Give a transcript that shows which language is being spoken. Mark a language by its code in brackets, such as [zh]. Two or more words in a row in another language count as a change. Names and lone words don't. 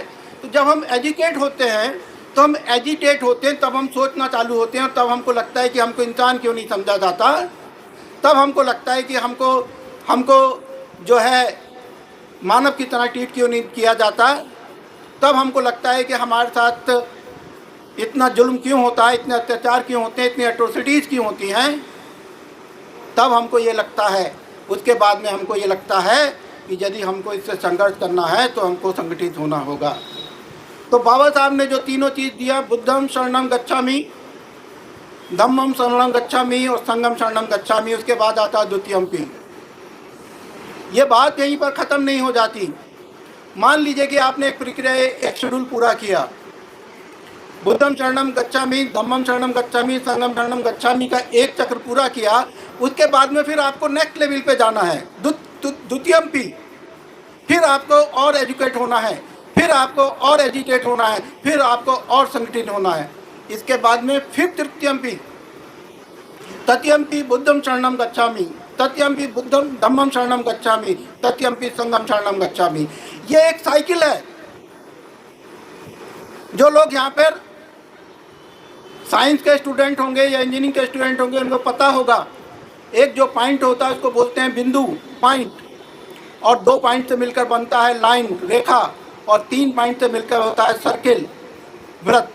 [hi] तो जब हम एजुकेट होते हैं तो हम एजिटेट होते हैं, तब हम सोचना चालू होते हैं, तब हमको लगता है कि हमको इंसान क्यों नहीं समझा जाता, तब हमको लगता है कि हमको जो है मानव की तरह ट्रीट क्यों नहीं किया जाता, तब हमको लगता है कि हमारे साथ इतना जुल्म क्यों होता है, इतने अत्याचार क्यों होते हैं, इतनी एट्रोसिटीज़ क्यों होती हैं। तब हमको ये लगता है, उसके बाद में हमको ये लगता है कि यदि हमको इससे संघर्ष करना है तो हमको संगठित होना होगा। तो बाबा साहब ने जो तीनों चीज़ दिया, [pi] बुद्धम शरणम गच्छामि, धम्मम शरणम गच्छामि और संघम शरणम गच्छामि, [hi] उसके बाद आता है द्वितीयम्पि। ये बात यहीं पर ख़त्म नहीं हो जाती। मान लीजिए कि आपने एक प्रक्रिया, एक शेड्यूल पूरा किया, [pi] बुद्धम शरणम गच्छामि, धम्मम शरणम गच्छामि, संघम शरणम गच्छामि [hi] का एक चक्र पूरा किया। उसके बाद में फिर आपको [en] next level [hi] पे जाना है, द्वितीयम्पि। फिर आपको और एजुकेट होना है, फिर आपको और एजुकेट होना है, फिर आपको और संगठित होना है। इसके बाद में फिर [pi] तृतीयम्पि, तृतीयम्पि बुद्धम शरणम गच्छामि, तृतीयम्पि बुद्धम धम्मम शरणम गच्छामि, तृतीयम्पि संघम शरणम गच्छामि। [hi] ये एक साइकिल है। जो लोग यहाँ पर साइंस के स्टूडेंट होंगे या इंजीनियरिंग के स्टूडेंट होंगे, उनको पता होगा, एक जो पॉइंट होता है उसको बोलते हैं बिंदु, पॉइंट, और 2 पॉइंट से मिलकर बनता है लाइन, रेखा, और 3 पॉइंट से मिलकर होता है सर्किल, वृत्त।